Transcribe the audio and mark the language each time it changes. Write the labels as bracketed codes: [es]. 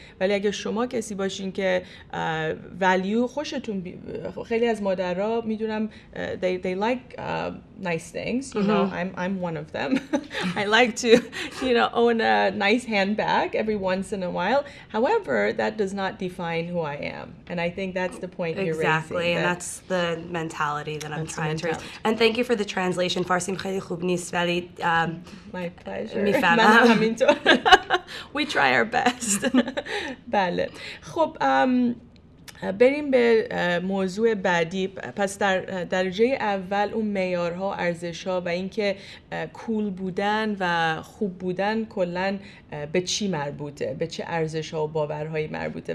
[fa] ولی اگه شما کسی باشین که ولیو خوشتون خیلی از مادرها میدونم [en] they like nice things, you know, I'm one of them. I like to, own a nice handbag every once in a while. However, that does not define who I am. And I think that's the point you're raising. Exactly, and that's the mentality that I'm trying to raise. And thank you for the translation. [fa] فارسیم خیلی خوب نیست ولی [en] My pleasure. [fa] میفهمم. [en] We try our best. [fa] بله. خب بریم به موضوع بعدی. پس در درجه اول اون معیارها، ارزش‌ها و اینکه کول بودن و خوب بودن کلاً به چی مربوطه، به چه ارزش‌ها و باورهایی مربوطه.